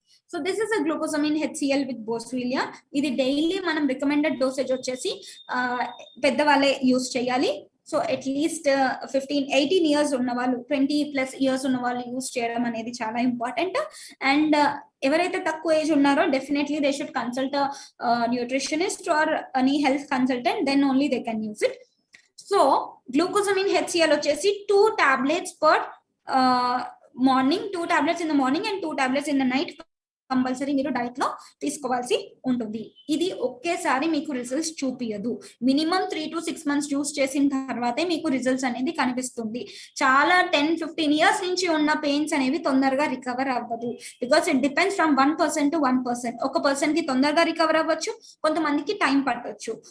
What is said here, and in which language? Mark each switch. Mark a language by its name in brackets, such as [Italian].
[English] So this is a glucosamine HCl with boswellia. [Telugu] ఇది daily మనం recommended dosage వచ్చేసి పెద్దవాళ్ళే use చేయాలి. సో అట్లీస్ట్ 18 ఇయర్స్ ఉన్న వాళ్ళు, 20+ ఇయర్స్ ఉన్న వాళ్ళు యూస్ చేయడం అనేది చాలా ఇంపార్టెంట్. [English] and [Telugu] ఎవరైతే తక్కువ ఏజ్ ఉన్నారో [English] Definitely they should consult nutritionist or any health consultant, then only they can use it. [Telugu] So glucosamine HCl వచ్చేసి [English] 2 tablets per morning, 2 tablets in the morning and 2 tablets in the night [Telugu] compulsory మీరు diet లో తీసుకోవాల్సి ఉంటుంది. ఇది ఒకేసారి మీకు results చూపియదు. Minimum 3 to 6 months use చేసిన తర్వాతే మీకు రిజల్ట్స్ అనేది కనిపిస్తుంది. చాలా 10-15 ఇయర్స్ నుంచి ఉన్న పెయిన్స్ అనేవి తొందరగా రికవర్ అవ్వదు. [English] Because it depends from 1% to 1%. [Telugu] ఒక పర్సన్ కి తొందరగా రికవర్ అవ్వచ్చు, కొంతమందికి టైం పట్టొచ్చు.